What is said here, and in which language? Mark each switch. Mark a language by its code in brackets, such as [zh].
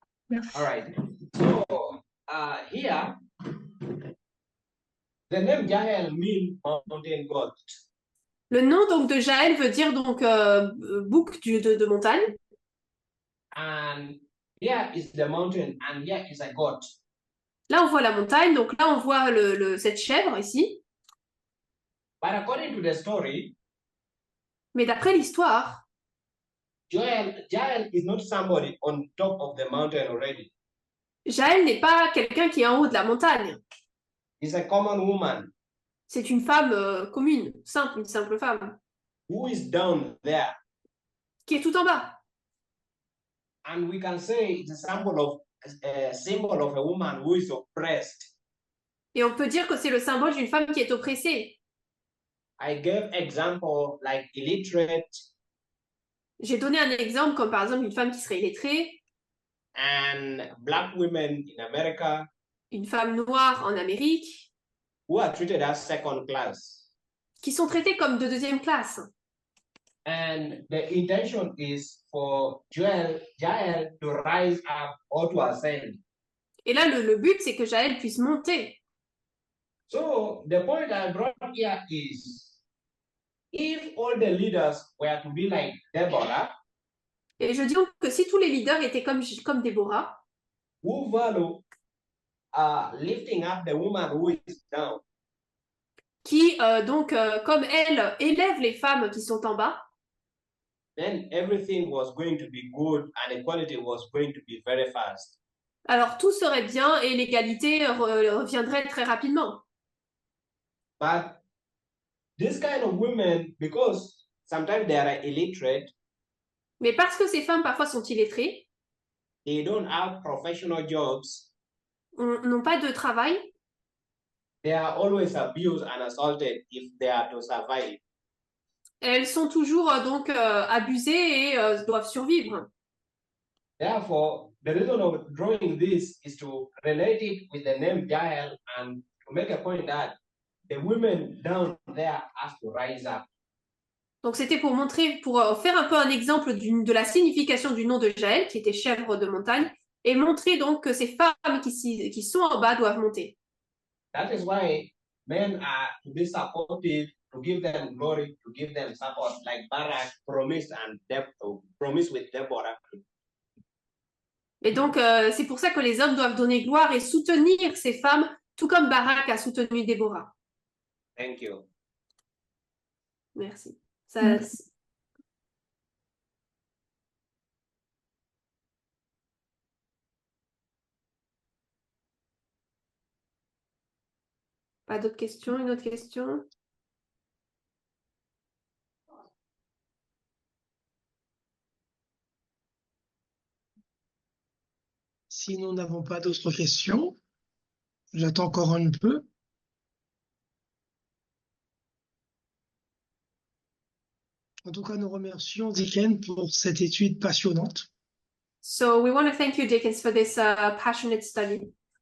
[fr] Merci. [en] All right. So here, the name Jael means mountain god. [fr] Le nom donc de Jaël veut dire donc bouc de montagne. [en] And here is the mountain, and here is a goat. [fr] Là, on voit la montagne, donc là, on voit cette chèvre ici. [en] But according to the story, [fr] Mais d'après l'histoire, [en] Jael is not somebody on top of the mountain already. [fr] Jaël n'est pas quelqu'un qui est en haut de la montagne. [en] He's a common woman [fr] C'est une femme commune, simple, une simple femme, [en] who is down there. [fr] qui est tout en bas. [en] And we can say it's a symbol of a woman who is oppressed. [fr] Et on peut dire que c'est le symbole d'une femme qui est oppressée. [en] I gave example like illiterate [fr] J'ai donné un exemple comme par exemple une femme qui serait illettrée, [en] and black women in America [fr] une femme noire en Amérique, [en] who are treated as second class. [fr] qui sont traitées comme de deuxième classe. [en] And the intention is for Jael to rise up or to ascend. [fr] Et là, le but, c'est que Jaël puisse monter. [en] So the point I brought here is, if all the leaders were to be like Deborah, [fr] Et je dis donc que si tous les leaders étaient comme Déborah, [en] who value lifting up the woman who is down, [fr] qui comme elle, élèvent les femmes qui sont en bas, [en] then everything was going to be good and equality was going to be very fast. [fr] alors tout serait bien et l'égalité reviendrait très rapidement. [en] But this kind of women, because sometimes they are illiterate, [fr] Mais parce que ces femmes parfois sont illettrées, [en] they don't have professional jobs, [fr] n'ont pas de travail, [en] they are always abused and assaulted if they are to survive. [fr] elles sont toujours abusées et doivent survivre. [en] Therefore, the reason of drawing this is to relate it with the name Jael and to make a point that the women down there have to rise up. [fr] Donc c'était pour montrer, pour faire un peu un exemple de la signification du nom de Jaël, qui était chèvre de montagne, et montrer donc que ces femmes qui sont en bas doivent monter. [en] That is why men are to be supportive, to give them glory, to give them support, like Barak promised with Deborah. [fr] Et donc c'est pour ça que les hommes doivent donner gloire et soutenir ces femmes, tout comme Barak a soutenu Déborah. [en] Thank you. [fr] Merci. Pas d'autres questions? Une autre question? Si nous n'avons pas d'autres questions, j'attends encore un peu. En tout cas, nous remercions Dicken pour cette étude passionnante. [en] So we want to thank you, Dickens, for this passionate study.